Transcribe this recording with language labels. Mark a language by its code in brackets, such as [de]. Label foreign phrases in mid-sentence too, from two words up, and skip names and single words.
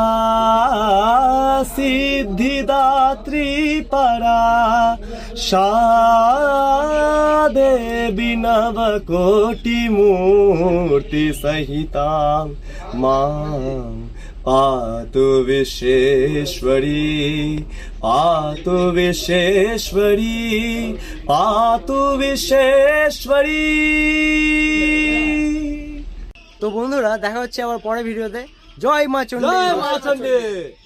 [sa] सिद्धिदात्री परा सा देवी नवकोटि मूर्ति सहिता मां पातु विश्वेश्वरी, पातु विश्वेश्वरी, पातु विश्वेश्वरी। [bn] তো বন্ধুরা, দেখা হচ্ছে আবার পরের ভিডিওতে। জয় মা চণ্ডী। জয় মা চণ্ডী।